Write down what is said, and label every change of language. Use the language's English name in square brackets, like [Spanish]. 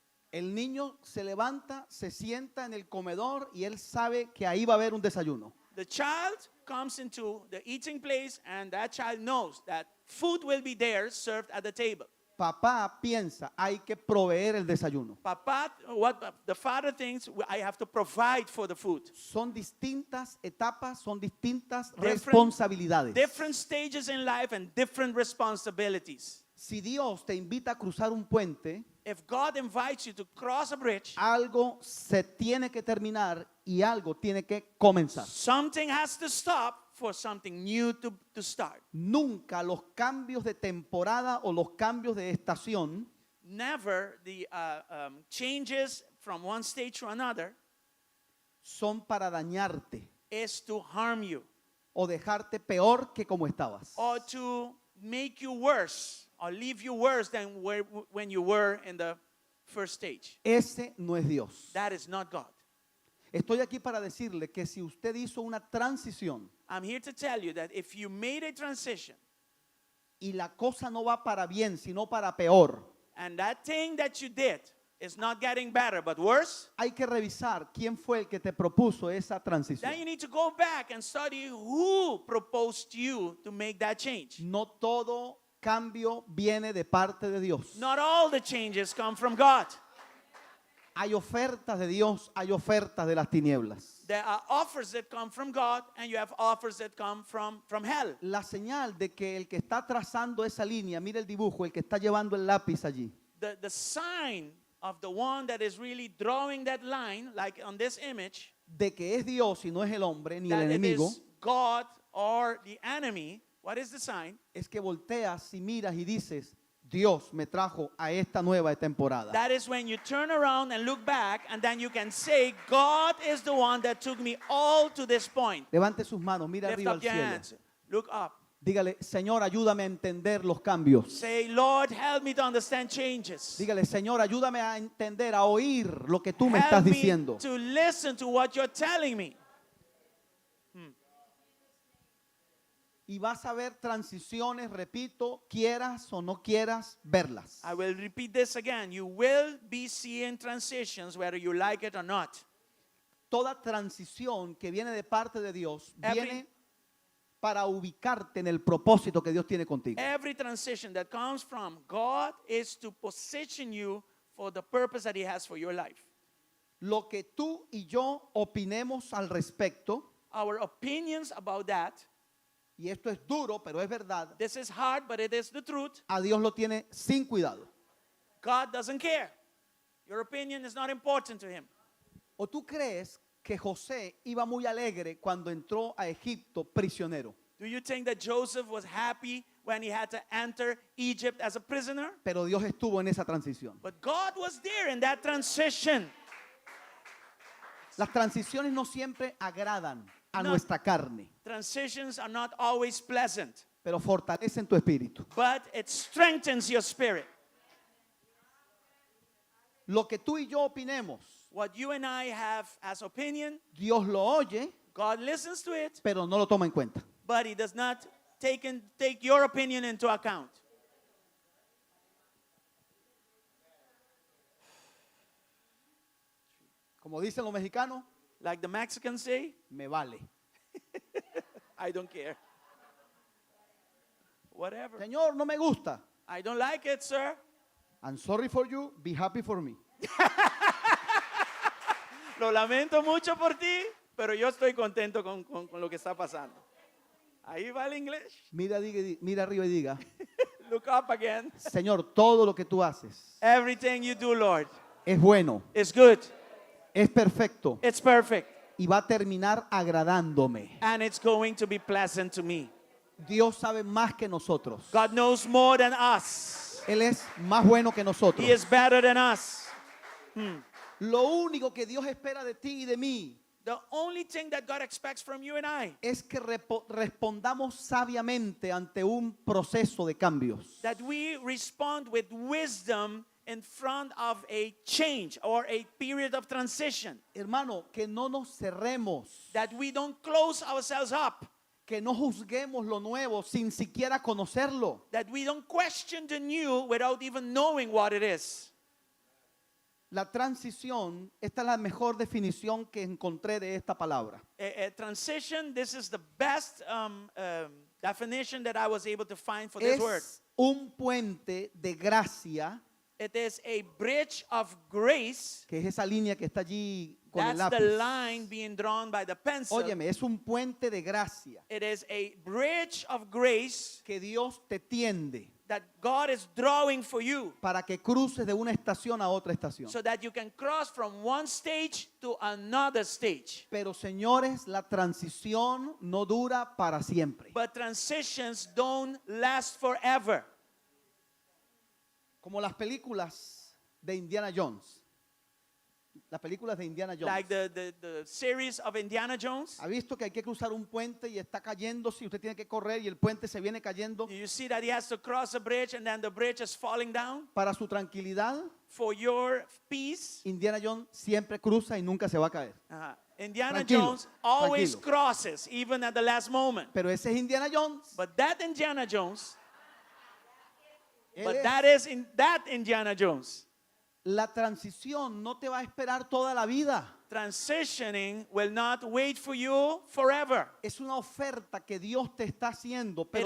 [Spanish] El niño se levanta, se sienta en el comedor y él sabe que ahí va a haber un desayuno. [English] The child comes into the eating place and that child knows that food will be there served at the table. [Spanish] Papá piensa, hay que proveer el desayuno. [English] Papa, what the father thinks, I have to provide for the food. [Spanish] Son distintas etapas, son distintas [English] Different- [Spanish] responsabilidades. [English] Different stages in life and different responsibilities. [Spanish] Si Dios te invita a cruzar un puente, [English] If God invites you to cross a bridge, [Spanish] algo se tiene que terminar y algo tiene que comenzar. [English] something has to stop for something new to start. [Spanish] Nunca los cambios de temporada o los cambios de estación [English] Never the changes from one stage to another [Spanish] son para dañarte [English] is to harm you [Spanish] o dejarte peor que como estabas. [English] or to make you worse or leave you worse than when you were in the first stage. [Spanish] Ese no es Dios. [English] That is not God. [Spanish] Estoy aquí para decirle que si usted hizo una transición [English] I'm here to tell you that if you made a transition [Spanish] y la cosa no va para bien, sino para peor, [English] and that thing that you did is not getting better but worse, [Spanish] hay que revisar quién fue el que te propuso esa transición. [English] then you need to go back and study who proposed you to make that change. [Spanish] No todo cambio viene de parte de Dios. [English] Not all the changes come from God. [Spanish] Hay ofertas de Dios, hay ofertas de las tinieblas. [English] There are offers that come from God and you have offers that come from hell. [Spanish] La señal de que el que está trazando esa línea, mire el dibujo, el que está llevando el lápiz allí, [English] The sign of the one that is really drawing that line, like on this image, [Spanish] de que es Dios y no es el hombre ni el [English] that it [Spanish] enemigo, [English] is God or the enemy, what is the sign? [Spanish] es que volteas y miras y dices, Dios me trajo a esta nueva temporada. [English] That is when you turn around and look back and then you can say, God is the one that took me all to this point. [Spanish] Levante sus manos, mira [English] Lift [Spanish] arriba al [English] up your [Spanish] cielo. [English] hands. Look up. [Spanish] Dígale, Señor, ayúdame a entender los cambios. [English] Say, Lord, help me to understand changes. [Spanish] Dígale, Señor, ayúdame a entender, a oír lo que tú me [English] Help [Spanish] estás [English] me [Spanish] diciendo. [English] to listen to what you're telling me. [Spanish] Y vas a ver transiciones, repito, quieras o no quieras verlas. [English] I will repeat this again. You will be seeing transitions whether you like it or not. [Spanish] Toda transición que viene de parte de Dios [English] Every- [Spanish] viene para ubicarte en el propósito que Dios tiene contigo. [English] Every transition that comes from God is to position you for the purpose that He has for your life. Lo que tú y yo opinemos al respecto, Our opinions about that, y esto es duro, pero es verdad, this is hard, but it is the truth. a Dios lo tiene sin cuidado. God doesn't care. Your opinion is not important to Him. [Spanish] ¿O tú crees que José iba muy alegre cuando entró a Egipto prisionero? [English] Do you think that Joseph was happy when he had to enter Egypt as a prisoner? [Spanish] Pero Dios estuvo en esa transición. [English] But God was there in that transition. [Spanish] Las transiciones no siempre agradan a [English] No. [Spanish] nuestra carne, [English] Transitions are not always pleasant, [Spanish] pero fortalecen tu espíritu. [English] but it strengthens your spirit. [Spanish] Lo que tú y yo opinemos, [English] What you and I have as opinion, [Spanish] Dios lo oye, [English] God listens to it, [Spanish] pero no lo toma en cuenta. [English] but He does not take your opinion into account. [Spanish] Como dicen los mexicanos, [English] Like the Mexicans say, [Spanish] me vale. [English] I don't care. Whatever. [Spanish] Señor, no me gusta. [English] I don't like it, sir. I'm sorry for you, be happy for me. [Spanish] Lo lamento mucho por ti, pero yo estoy contento con lo que está pasando. Ahí va el inglés. Mira, mira arriba y diga, [English] Look up again. [Spanish] Señor, todo lo que tú haces [English] Everything you do, Lord, [Spanish] es bueno, [English] is good. [Spanish] es perfecto [English] It's perfect. [Spanish] y va a terminar agradándome. [English] And it's going to be pleasant to me. [Spanish] Dios sabe más que nosotros. [English] God knows more than us. [Spanish] Él es más bueno que nosotros. [English] He is better than us. [Spanish] Lo único que Dios espera de ti y de mí [English] The only thing that God expects from you and I, [Spanish] es que respondamos sabiamente ante un proceso de cambios. [English] that we respond with wisdom in front of a change or a period of transition. [Spanish] Hermano, que no nos cerremos, [English] That we don't close ourselves up. [Spanish] que no juzguemos lo nuevo sin siquiera conocerlo. [English] That we don't question the new without even knowing what it is. [Spanish] La transición, esta es la mejor definición que encontré de esta palabra. [English] A transition, this is the best definition that I was able to find for this word. [Spanish] Es un puente de gracia, [English] It is a bridge of grace. [Spanish] que es esa línea que está allí con el [English] That's the [Spanish] lápiz. [English] line being drawn by the pencil. [Spanish] Óyeme, es un puente de gracia [English] It is a bridge of grace [Spanish] que Dios te tiende [English] that God is drawing for you [Spanish] para que cruces de una estación a otra estación. [English] so that you can cross from one stage to another stage. [Spanish] Pero señores, la transición no dura para siempre. [English] But transitions don't last forever. [Spanish] Como las películas de Indiana Jones. Las películas de Indiana Jones. [English] Like the series of Indiana Jones. [Spanish] ¿Ha visto que hay que cruzar un puente y está cayendo? Si usted tiene que correr y el puente se viene cayendo. [English] You see that he has to cross a bridge and then the bridge is falling down. [Spanish] Para su tranquilidad, [English] For your peace, [Spanish] Indiana Jones siempre cruza y nunca se va a caer. [English] Indiana [Spanish] Tranquilo, [English] Jones always [Spanish] tranquilo. [English] crosses, even at the last moment. [Spanish] Pero ese es Indiana Jones. [English] But that Indiana Jones, [Spanish] Él [English] but [Spanish] es- [English] that is in that Indiana Jones. [Spanish] La transición no te va a esperar toda la vida. [English] Transitioning will not wait for you forever. [Spanish] Es una oferta que Dios te está haciendo, pero